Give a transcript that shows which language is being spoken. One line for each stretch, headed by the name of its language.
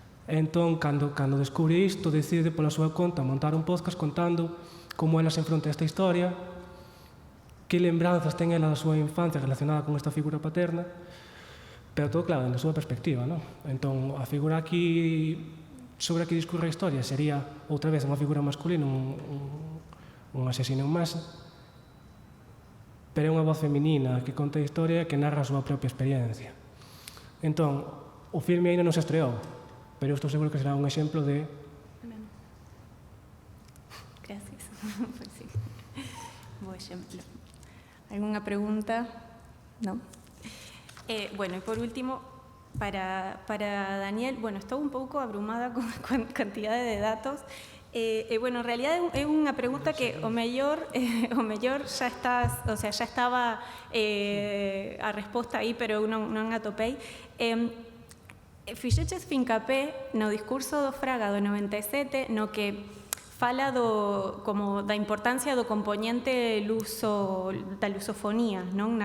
Galician: Entón, cando descubre isto, decide pola súa conta montar un podcast contando como ela se enfronta a esta historia, que lembranzas ten ela da súa infancia relacionada con esta figura paterna, pero todo claro, na súa perspectiva, non? Entón, a figura aquí sobre a que discurre a historia sería outra vez unha figura masculina, un asesino en masa, pero é unha voz feminina que conta a historia e que narra a súa propia experiencia. Entón, o filme ainda non se estreou, pero eu estou seguro que será un exemplo de...
Spanish: Gracias. Pues sí. Buen exemplo. ¿Alguna pregunta? No. Bueno, y por último, para Daniel, bueno, estoy un poco abrumada con cantidades de datos.
Galician: Bueno, en realidad é unha pregunta que o mellor xa está, o sea, xa estaba a resposta aí, pero eu non atopei. Fixeches fincapé no discurso do Fraga do 97, no que fala como da importancia do componente da lusofonía, non?